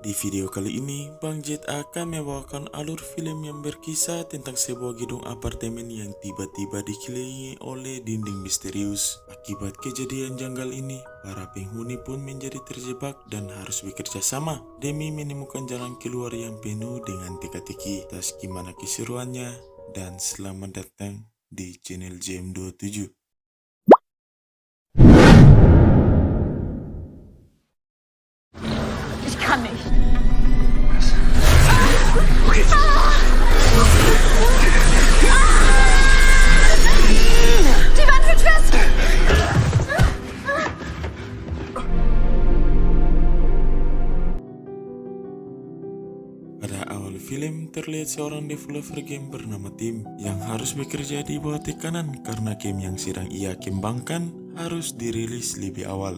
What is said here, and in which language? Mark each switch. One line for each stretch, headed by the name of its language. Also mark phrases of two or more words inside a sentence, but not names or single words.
Indonesian: Di video kali ini, Bang Jet akan membawakan alur film yang berkisah tentang sebuah gedung apartemen yang tiba-tiba dikelilingi oleh dinding misterius. Akibat kejadian janggal ini, para penghuni pun menjadi terjebak dan harus bekerja sama demi menemukan jalan keluar yang penuh dengan teka-teki. Tas gimana keseruannya? Dan selamat datang di channel JM27.
German: Ich kann nicht. Die Wand wird fest!
Indonesian: Pada awal film, terlihat seorang developer game bernama Tim yang harus bekerja di bawah tekanan karena game yang sedang ia kembangkan harus dirilis lebih awal.